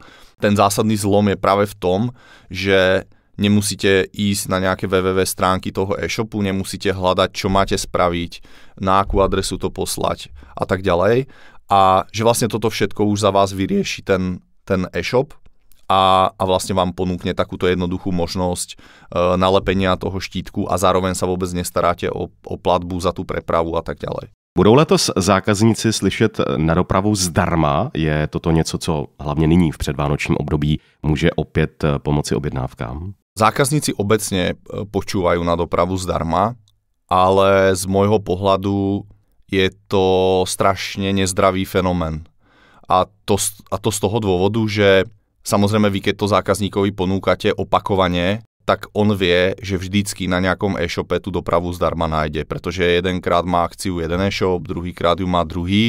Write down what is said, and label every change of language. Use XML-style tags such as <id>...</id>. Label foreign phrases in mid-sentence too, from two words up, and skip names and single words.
<sk>Ten zásadný zlom je práve v tom, že nemusíte ísť na nejaké www stránky toho e-shopu, nemusíte hľadať, čo máte spraviť, na akú adresu to poslať a tak ďalej. A že vlastne toto všetko už za vás vyrieši ten e-shop a vlastne vám ponúkne takúto jednoduchú možnosť nalepenia toho štítku a zároveň sa vôbec nestaráte o platbu za tú prepravu a tak ďalej.</sk> <cs>Budou letos zákazníci slyšet na dopravu zdarma? Je toto něco, co hlavně nyní v předvánočním období může opět pomoci objednávkám?</cs> <sk>Zákazníci obecne počúvajú na dopravu zdarma, ale z môjho pohľadu je to strašne nezdravý fenomén. A to z toho dôvodu, že samozrejme vy, keď to zákazníkovi ponúkate opakovane, tak on vie, že vždycky na nejakom e-shope tú dopravu zdarma nájde, pretože jedenkrát má akciu jeden e-shop, druhýkrát ju má druhý.</sk>